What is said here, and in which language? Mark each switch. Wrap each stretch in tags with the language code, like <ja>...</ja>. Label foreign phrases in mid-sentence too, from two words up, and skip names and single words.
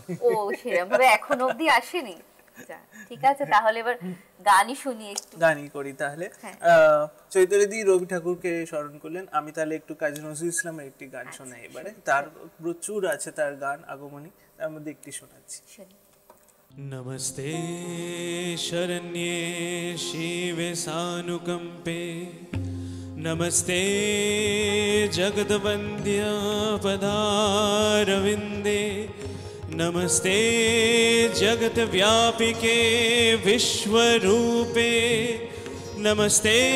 <bn>ও সেরকম ভাবে এখন অবধি আসেনি। ঠিক আছে, তাহলে এবার গানই শুনি, একটু গানই করি তাহলে। চৈতালিদি রবি ঠাকুরকে স্মরণ করলেন, আমি তাহলে একটু কাজী নজরুল ইসলামের একটি গান শোনাই এবারে। তার প্রচুর আছে তার গান আগমনী, তার মধ্যে একটি শোনাচ্ছি।</bn> <sa>नमस्ते शरण्ये शिवे सानुकंपे, नमस्ते जगद्वन्द्य पदारविन्दे, नमस्ते जगद्व्यापिके विश्वरूपे, नमस्ते</sa>